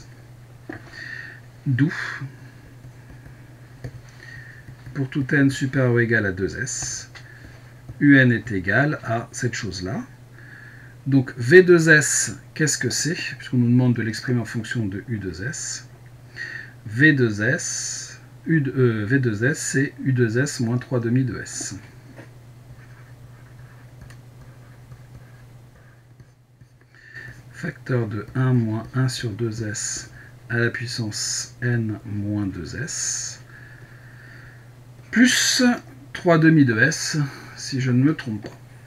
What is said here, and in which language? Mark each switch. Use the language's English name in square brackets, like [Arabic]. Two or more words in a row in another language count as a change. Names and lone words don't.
[French] D'où, pour tout n supérieur ou égal à 2S, Un est égal à cette chose-là. Donc V2S, qu'est-ce que c'est? Puisqu'on nous demande de l'exprimer en fonction de U2S. V2S, V2S c'est U2S moins 3 demi de S. Facteur de 1 moins 1 sur 2S à la puissance n moins 2S, plus 3 demi de S, si je ne me trompe pas.